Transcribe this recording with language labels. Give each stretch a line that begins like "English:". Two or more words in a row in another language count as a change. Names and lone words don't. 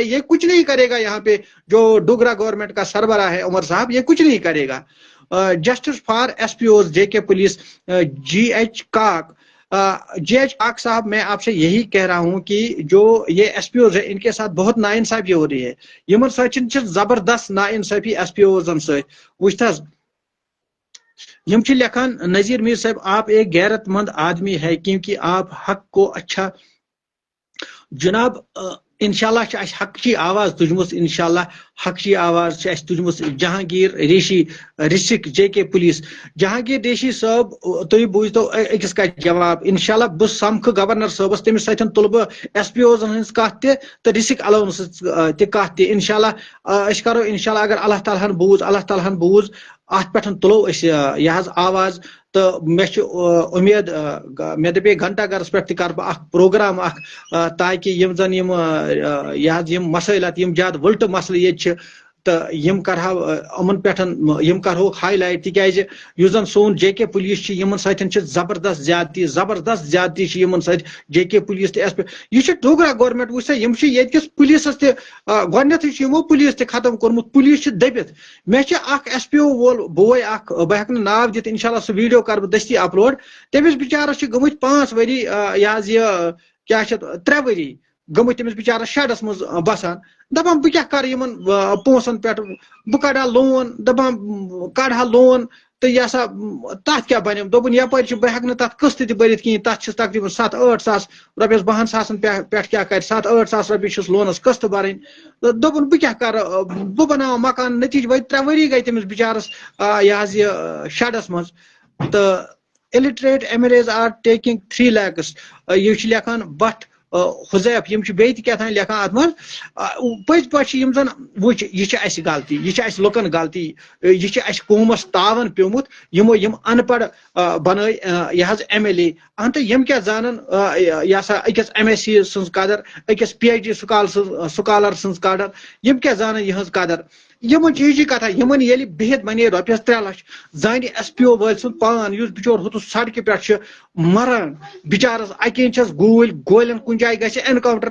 Urdu: یہ کچھ نہیں کرے گا. یہاں پہ جو ڈوگرا گورنمنٹ کا سربراہ ہے عمر صاحب, یہ کچھ نہیں کرے گا.
English: Justice for SPOs JK Police
Urdu: جی ایچ کاک صاحب, میں آپ سے یہی کہہ رہا ہوں کہ جو یہ ایس پی اوز ہے ان کے ساتھ بہت ناانصافی ہو رہی ہے.
Kashmiri: یمن ستھ زبردست ناانصافی ایس پی اوزن ست یم لکھان نذیر میر صاحب
Urdu: آپ ایک غیرت مند آدمی ہے کیونکہ آپ حق کو اچھا جناب انشاءاللہ اس حق کی آواز تجمت. انشاءاللہ حق کی آواز تجمت.
Kashmiri: جہانگیر ریشی رسک جے کے پولیس جہانگیر ریشی صاحب تھی بوزتو اکس کت جواب. انشاءاللہ بہ سمکھ گورنر صاحبس تمس ستن تل بہ ایس پی اوزن ہز کت تہ
English: risk allowance
Kashmiri: تہ کت تہ. انشاءاللہ اس کرو انشاءاللہ اگر اللہ تعالیٰ ہن بوز ات پہ تلو یہ آواز. تو مے امید مے دپے گھنٹہ گرس پہ کر بہ پروگرام تاکہ یم زن یم مسائلات یم زیادہ ولٹ مسئلہ یہ تو یم کرہا امن پہ یم کرہوک ہائی لائٹ تکیازِ یس زن سون جے کے پولیس یمن ستن زبردست زیادتی یمن ست جے کے پولیس تہ ایس پی یہ ڈوگرا گورنمنٹ وچ سا یم یت کس پولیسس تہ گۄڈنیتھٕے یمو پولیس تہ ختم کورمت. پولیس دبت. مے اخ ایس پی او وول بوے اخ بہ ہیک ناو دت انشاءاللہ سہ ویڈیو کر بہ دستی اپلوڈ. تمس بچارس گمت 5 ؤری یہ کیا 3 ؤری گمت تمس بچارس شیڈس مز بسان. دپان بہ کیا کر یمن پونسن پہ بہ کڑا لون. دپان کڑہا لون تو یہ سا تک کیا بنم. دوپن یپر بہ ہیک تک قسط تہ برت کہین. تک تقریباً 7-8 ساس رۄپیس 2 ساسن پہ کیا کر 7-8 ساس رۄپیہِ چھس لونس قسط برن. دوپن بہ کیا کر بہ بناو مکان. نتیجہ وی 3 ؤری گئی تمس بچارس یہ شیڈس مز.
English: تو illiterate MLAs are taking 3 lakhs.
Kashmiri: یہ لکھان بٹ حذیف یم بیٚیہِ تہِ کیٛاہ تام لکھان ات مز. پٔزۍ پٲٹھۍ یم زن وچ یہ اسہ غلطی. یہ اس لکن غلطی. یہ اس قومس تاون پیومت. یمو یم ان پڑھ بنٲے یہ حظ MLA. اہن تو یم کیا زانن یہ سا اکس MSc سنز قدر اکس PhD سکالر سنز قدر. یم کیا زانن یہز قدر. یمن چیزی کتھا یمن ییٚلہِ بِہِتھ بنے رۄپیس 3 لچھ زانہِ ایس پی او وٲلۍ سُنٛد پان یُس بِچور ہُتُس سڑکہِ پٮ۪ٹھ چھُ مران بِچارس اکین چھس گولین کُنہِ جایہِ گژھِ اینکاونٹر.